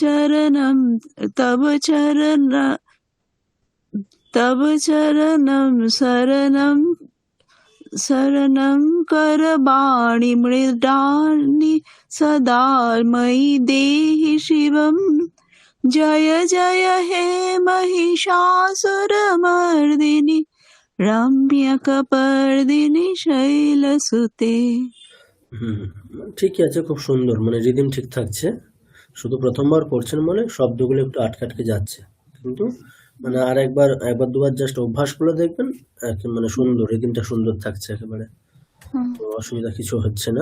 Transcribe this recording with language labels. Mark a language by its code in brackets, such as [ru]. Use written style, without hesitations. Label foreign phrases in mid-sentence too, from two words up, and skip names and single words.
[sa] चरणं शरणं करवाणि मृडानि सदा मयि देहि शिवम् जय जय हे महिषासुरमर्दिनि रम्यकपर्दिनि शैलसुते। [bn] ঠিকই আছে, খুব সুন্দর, মানে রিদিম ঠিক থাকছে। শুধু প্রথমবার করছেন বলে শব্দগুলো একটু আটকে আটকে যাচ্ছে, কিন্তু মানে আর একবার দুবার জাস্ট অভ্যাস করে দেখবেন, মানে সুন্দর, রিদিমটা সুন্দর থাকছে একেবারে, তো অসুবিধা কিছু হচ্ছে না।